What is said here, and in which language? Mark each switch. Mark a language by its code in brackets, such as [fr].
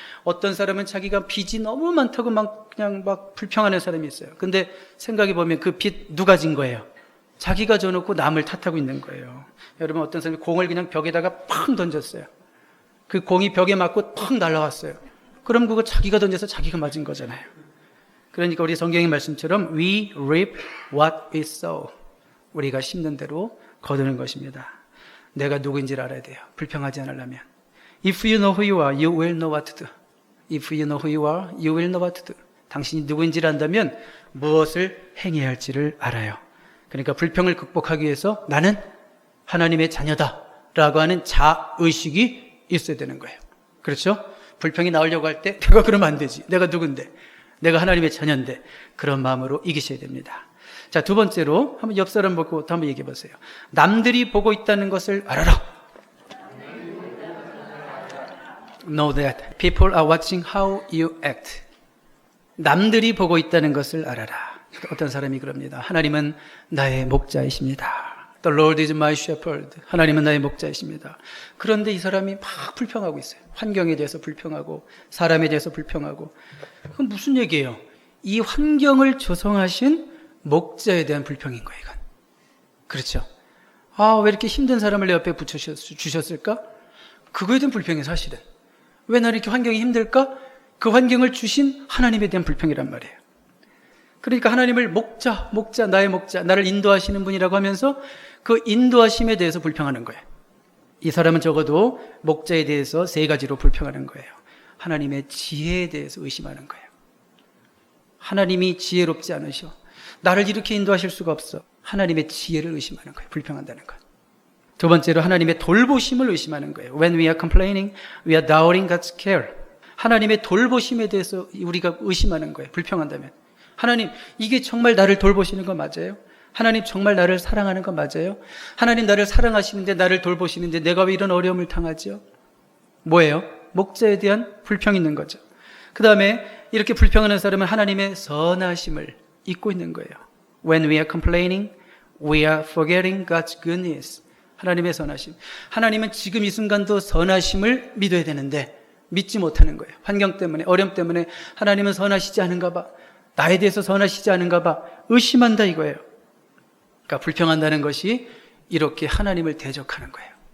[ko] 어떤 사람은 자기가 빚이 너무 많다고 그냥 불평하는 사람이 있어요. 근데 생각해 보면 그 빚 누가 진 거예요? 자기가 져놓고 남을 탓하고 있는 거예요. 여러분 어떤 사람이 공을 그냥 벽에다가 팡 던졌어요. 그 공이 벽에 맞고 팡 날아왔어요. 그럼 그거 자기가 던져서 자기가 맞은 거잖아요. 그러니까 우리 성경의 말씀처럼 [en] We reap what we sow. [ko] 우리가 심는 대로 거두는 것입니다. 내가 누구인지를 알아야 돼요. 불평하지 않으려면. [en] If you know who you are, you will know what to do. If you know who you are, you will know what to do. [ko] 당신이 누구인지를 안다면 무엇을 행해야 할지를 알아요. 그러니까 불평을 극복하기 위해서 나는 하나님의 자녀다라고 하는 자의식이 있어야 되는 거예요. 그렇죠? 불평이 나오려고 할 때 내가 그러면 안 되지. 내가 누군데? 내가 하나님의 자녀인데. 그런 마음으로 이기셔야 됩니다. 자, 두 번째로 한번 옆 사람 보고 또 한번 얘기해 보세요. 남들이 보고 있다는 것을 알아라. [en] Know that people are watching how you act. [ko] 남들이 보고 있다는 것을 알아라. 어떤 사람이 그럽니다. 하나님은 나의 목자이십니다. [en] The Lord is my shepherd. [ko] 하나님은 나의 목자이십니다. 그런데 이 사람이 막 불평하고 있어요. 환경에 대해서 불평하고 사람에 대해서 불평하고. 그건 무슨 얘기예요? 이 환경을 조성하신 목자에 대한 불평인 거예요. 이건. 그렇죠? 왜 이렇게 힘든 사람을 내 옆에 주셨을까? 그거에 대한 불평이 사실은. 왜 나는 이렇게 환경이 힘들까? 그 환경을 주신 하나님에 대한 불평이란 말이에요. 그러니까 하나님을 목자, 나의 목자, 나를 인도하시는 분이라고 하면서 그 인도하심에 대해서 불평하는 거예요. 이 사람은 적어도 목자에 대해서 3가지로 불평하는 거예요. 하나님의 지혜에 대해서 의심하는 거예요. 하나님이 지혜롭지 않으셔. 나를 이렇게 인도하실 수가 없어. 하나님의 지혜를 의심하는 거예요. 불평한다는 것. 두 번째로 하나님의 돌보심을 의심하는 거예요. [en] When we are complaining, we are doubting God's care. [ko] 하나님의 돌보심에 대해서 우리가 의심하는 거예요. 불평한다면. 하나님, 이게 정말 나를 돌보시는 거 맞아요? 하나님 정말 나를 사랑하는 거 맞아요? 하나님 나를 사랑하시는데 나를 돌보시는데 내가 왜 이런 어려움을 당하죠? 뭐예요? 목자에 대한 불평이 있는 거죠. 그 다음에 이렇게 불평하는 사람은 하나님의 선하심을 잊고 있는 거예요. [en] When we are complaining, we are forgetting God's goodness. [ko] 하나님의 선하심. 하나님은 지금 이 순간도 선하심을 믿어야 되는데 믿지 못하는 거예요. 환경 때문에, 어려움 때문에 하나님은 선하시지 않은가 봐. 나에 대해서 선하시지 않은가 봐. 의심한다 이거예요. 그러니까 불평한다는 것이 이렇게 하나님을 대적하는 거예요.